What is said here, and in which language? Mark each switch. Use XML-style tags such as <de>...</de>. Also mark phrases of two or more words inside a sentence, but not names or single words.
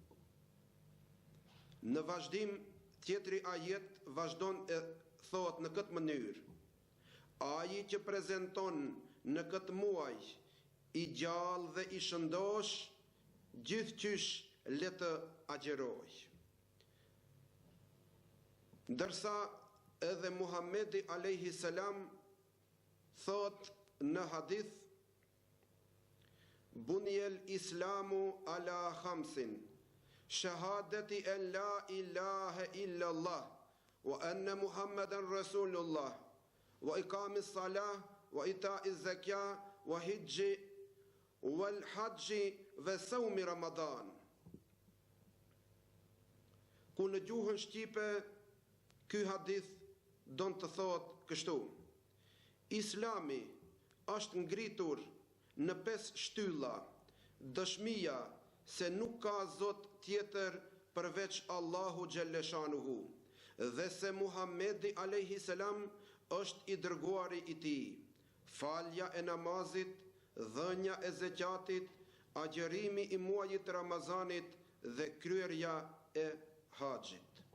<sq>Në vazhdim, tjetri ajet vazhdon e thot në këtë mënyrë: ai që prezanton në këtë muaj i gjallë dhe i shëndosh, gjithçysh le të agjeroj. Ndërsa edhe Muhammedi</sq> <ar>عليه السلام</ar> <sq>thot në hadith:</sq> <ar>بني الإسلام على خمس شهادة أن لا إله إلا الله وأن محمدا رسول الله وإقام الصلاة وإيتاء الزكاة وحج والحج وصوم رمضان.</ar> <sq>Ku në gjuhën shqipe ky hadith don të thot kështu: Islami është ngritur në 5 shtylla, dëshmia se nuk ka zot tjetër përveç Allahu xhalleshanuhu dhe se Muhammedi</sq> <ar>عليه السلام</ar> <sq>është i dërguari i tij, falja e namazit, dhënia e zakatit, agjërimi i muajit Ramazanit dhe kryerja e haxhit.</sq>